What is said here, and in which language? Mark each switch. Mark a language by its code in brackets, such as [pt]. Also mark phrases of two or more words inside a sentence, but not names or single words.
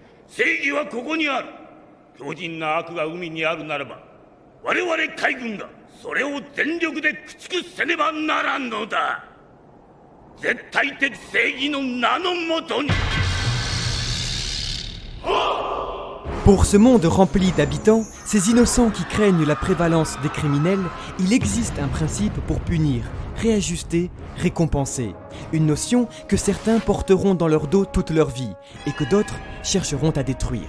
[ja] 正義はここにある。強靭な悪が海にあるならば、我々海軍がそれを全力で駆逐せねばならんのだ。絶対的正義の名のもとに。 [fr] Pour ce monde rempli d'habitants, ces innocents qui craignent la prévalence des criminels, il existe un principe pour punir, réajuster, récompenser. Une notion que certains porteront dans leur dos toute leur vie et que d'autres chercheront à détruire.